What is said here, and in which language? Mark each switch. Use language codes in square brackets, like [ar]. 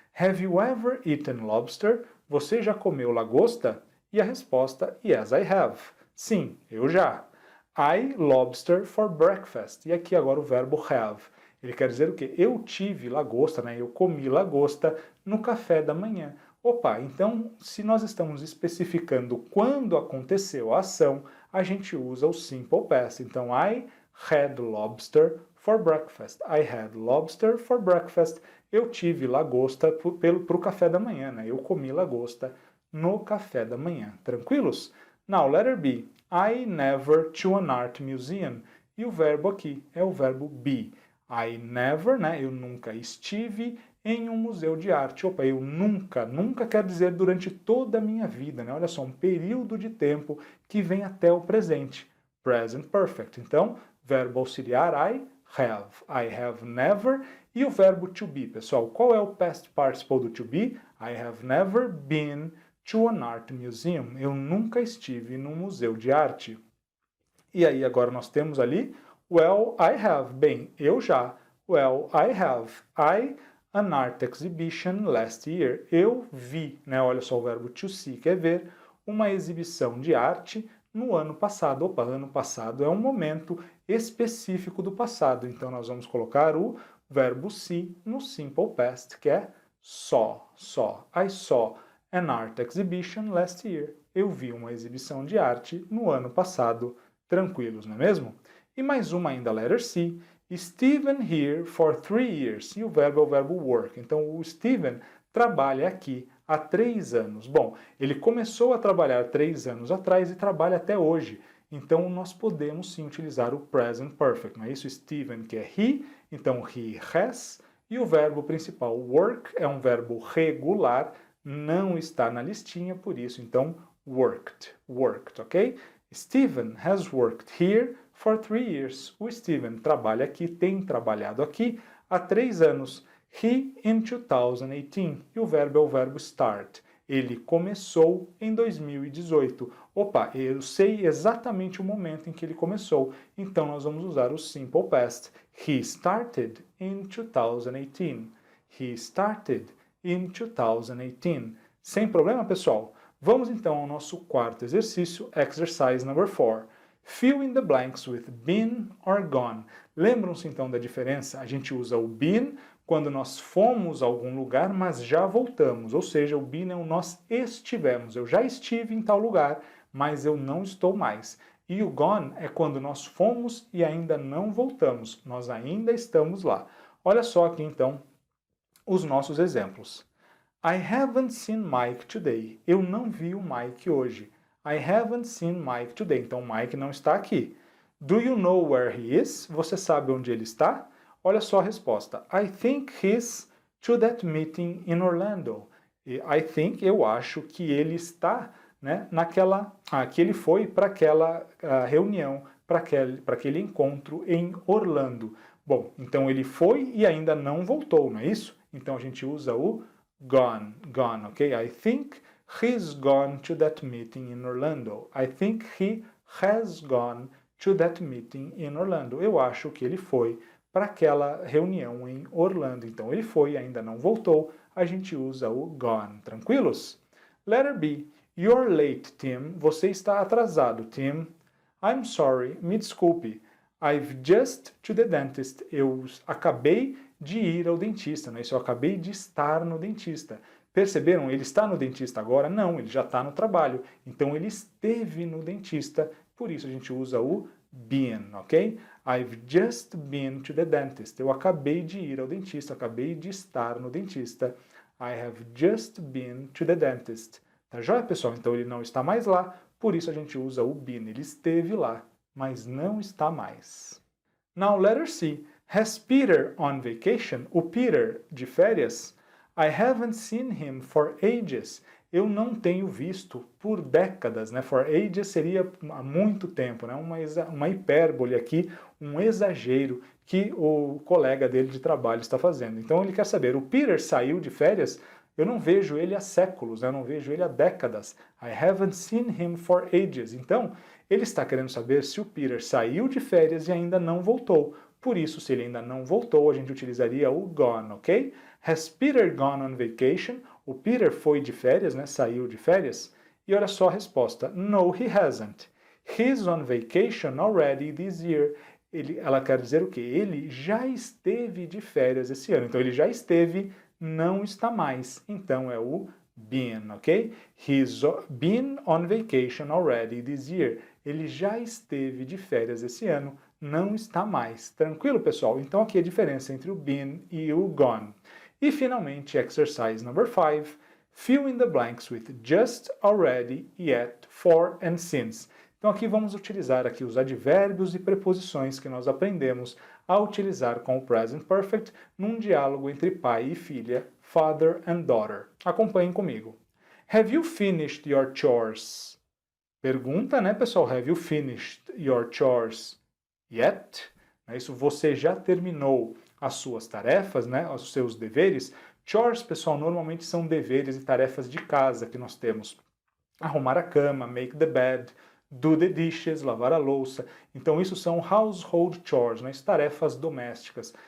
[en] Have you ever eaten lobster? [pt] Você já comeu lagosta? E a resposta, [en] yes, I have. [pt] Sim, eu já. [en] I lobster for breakfast. [pt] E aqui agora o verbo have. Ele quer dizer o quê? Eu tive lagosta, né? Eu comi lagosta no café da manhã. Opa, então se nós estamos especificando quando aconteceu a ação, a gente usa o simple past. [en] Então, I had lobster for breakfast. I had lobster for breakfast. [pt] Eu tive lagosta para o café da manhã, né? Eu comi lagosta no café da manhã. Tranquilos? [en] Now, letter B. I never to an art museum. [pt] E o verbo aqui é o verbo be. I never, né? Eu nunca estive em um museu de arte. Opa, eu nunca quer dizer durante toda a minha vida, né? Olha só, um período de tempo que vem até o presente. Present perfect. Então, verbo auxiliar [en] I have never. [pt] E o verbo to be, pessoal, qual é o past participle do to be? [en] I have never been to an art museum. [pt] Eu nunca estive num museu de arte. E aí agora nós temos ali, [en] well, I have. [pt] Bem, eu já. [en] Well, I have. An art exhibition last year. [pt] Eu vi, né? Olha só o verbo to see, que é ver, uma exibição de arte no ano passado. Opa, ano passado é um momento específico do passado. Então nós vamos colocar o verbo see no simple past, que é saw. [en] I saw an art exhibition last year. [pt] Eu vi uma exibição de arte no ano passado. Tranquilos, não é mesmo? E mais uma ainda, [en] letter C. Steven here for 3 years. [pt] E o verbo é o verbo work. Então, o Steven trabalha aqui há 3 anos. Bom, ele começou a trabalhar 3 anos atrás e trabalha até hoje. Então, nós podemos sim utilizar o present perfect. Não é isso? Steven, que é he, então [en] he has. [pt] E o verbo principal, work, é um verbo regular, não está na listinha, por isso, então, worked, ok? [en] Steven has worked here for 3 years. [pt] O Steven trabalha aqui, tem trabalhado aqui há 3 anos. [en] He in 2018. [pt] E o verbo é o verbo start. Ele começou em 2018. Opa, eu sei exatamente o momento em que ele começou. Então nós vamos usar o simple past. [en] He started in 2018. He started in 2018. [pt] Sem problema, pessoal? Vamos então ao nosso quarto exercício, [en] exercise number 4. Fill in the blanks with been or gone. [pt] Lembram-se então da diferença? A gente usa o been quando nós fomos a algum lugar, mas já voltamos. Ou seja, o been é o nós estivemos. Eu já estive em tal lugar, mas eu não estou mais. E o gone é quando nós fomos e ainda não voltamos. Nós ainda estamos lá. Olha só aqui então os nossos exemplos. [en] I haven't seen Mike today. [pt] Eu não vi o Mike hoje. [en] I haven't seen Mike today. [pt] Então, Mike não está aqui. [en] Do you know where he is? [pt] Você sabe onde ele está? Olha só a resposta. [en] I think he's to that meeting in Orlando. I think, [pt] eu acho que ele está, né, que ele foi para aquela reunião, para aquele encontro em Orlando. Bom, então ele foi e ainda não voltou, não é isso? Então a gente usa o gone, ok? [en] I think he's gone to that meeting in Orlando. I think he has gone to that meeting in Orlando. [pt] Eu acho que ele foi para aquela reunião em Orlando. Então ele foi e ainda não voltou. A gente usa o gone. Tranquilos? [en] Letter B. You're late, Tim. [pt] Você está atrasado, Tim. [en] I'm sorry. [pt] Me desculpe. [en] I've just to the dentist. [pt] Eu acabei de ir ao dentista, né? Isso, eu acabei de estar no dentista. Perceberam? Ele está no dentista agora? Não, ele já está no trabalho. Então ele esteve no dentista, por isso a gente usa o been, ok? [en] I've just been to the dentist. [pt] Eu acabei de ir ao dentista, acabei de estar no dentista. [en] I have just been to the dentist. [pt] Tá joia, pessoal? Então ele não está mais lá, por isso a gente usa o been. Ele esteve lá, mas não está mais. [en] Now, letter C. Has Peter on vacation? [pt] O Peter de férias? [en] I haven't seen him for ages. [pt] Eu não tenho visto por décadas, né? [en] For ages [pt] seria há muito tempo, né? Uma hipérbole aqui, um exagero que o colega dele de trabalho está fazendo. Então ele quer saber, o Peter saiu de férias? Eu não vejo ele há séculos, né? Eu não vejo ele há décadas. [en] I haven't seen him for ages. [pt] Então, ele está querendo saber se o Peter saiu de férias e ainda não voltou. Por isso, se ele ainda não voltou, a gente utilizaria o gone, ok? [en] Has Peter gone on vacation? [pt] O Peter foi de férias, né? Saiu de férias? E olha só a resposta. [en] No, he hasn't. He's on vacation already this year. [pt] Ela quer dizer o quê? Ele já esteve de férias esse ano. Então, ele já esteve, não está mais. Então, é o been, ok? [en] He's been on vacation already this year. [pt] Ele já esteve de férias esse ano, não está mais. Tranquilo, pessoal? Então aqui a diferença entre o been e o gone. E finalmente, exercise number 5. [en] Fill in the blanks with just, already, yet, for and since. [pt] Então aqui vamos utilizar aqui os advérbios e preposições que nós aprendemos a utilizar com o present perfect num diálogo entre pai e filha, [en] father and daughter. [pt] Acompanhem comigo. [en] Have you finished your chores? [pt] Pergunta, né, pessoal? [en] Have you finished your chores yet? [pt] Isso, você já terminou as suas tarefas, né, os seus deveres? Chores, pessoal, normalmente são deveres e tarefas de casa que nós temos. Arrumar a cama, [en] make the bed, do the dishes, [pt] lavar a louça. Então, isso são [en] household chores, [pt] né, tarefas domésticas.